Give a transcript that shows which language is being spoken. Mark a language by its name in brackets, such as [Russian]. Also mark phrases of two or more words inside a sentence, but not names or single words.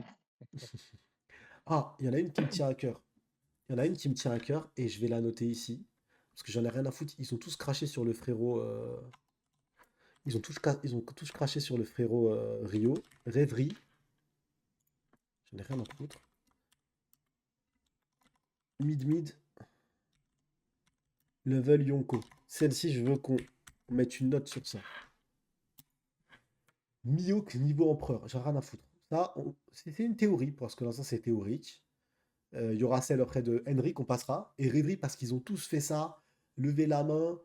[French] Ah, il y en a une qui me tient à cœur. Il y en a une qui me tient à cœur, et je vais la noter ici. Parce que j'en ai rien à foutre. Ils ont tous craché sur le frérot. Ils ont tous craché sur le frérot Rio. Rêverie. J'en ai rien à foutre. [English] Mid-mid. Level Yonko. [French] Celle-ci, je veux qu'on mette une note sur ça. Mihawk niveau empereur. J'en ai rien à foutre. Ça, c'est une théorie, parce que l'instant, c'est théorique. Il y aura celle auprès de Henry qu'on passera. Et Rêverie, parce qu'ils ont tous fait ça. Lever la main.